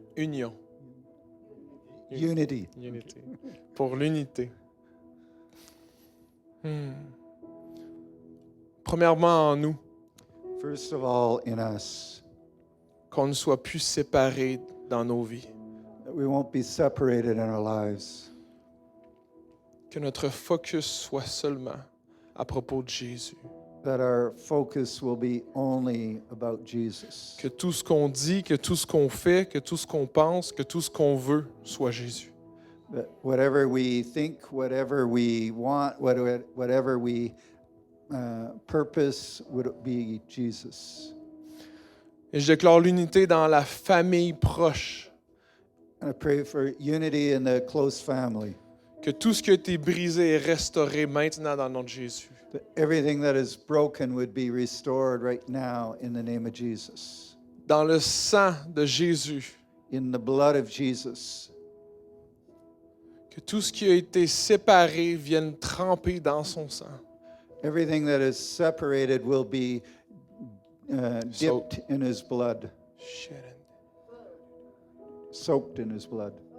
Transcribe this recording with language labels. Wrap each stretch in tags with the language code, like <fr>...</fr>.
<en>Union. unity.</en> <fr>Unité. Pour l'unité. Premièrement en nous,</fr> <en>First of all, in us,</en> <fr>qu'on ne soit plus séparés dans nos vies.</fr> <en>that we won't be separated in our lives.</en> <fr>Que notre focus soit seulement à propos de Jésus.</fr> <en>That our focus will be only about Jesus.</en> <fr>Que tout ce qu'on dit, que tout ce qu'on fait, que tout ce qu'on pense, que tout ce qu'on veut soit Jésus.</fr> <en>That whatever we think, whatever we want, whatever we purpose would be Jesus.</en> <fr>Et je déclare l'unité dans la famille proche.</fr> <en>And I pray for unity in the close family.</en> <fr>Que tout ce qui a été brisé est restauré maintenant dans notre Jésus.</fr> <en>That everything that is broken would be restored right now in the name of Jesus.</en> <fr>Dans le sang de Jésus.</fr> <en>In the blood of Jesus.</en> <fr>Que tout ce qui a été séparé vienne tremper dans son sang.</fr> <en>Everything that is separated will be dipped in his blood, soaked in his blood.</en>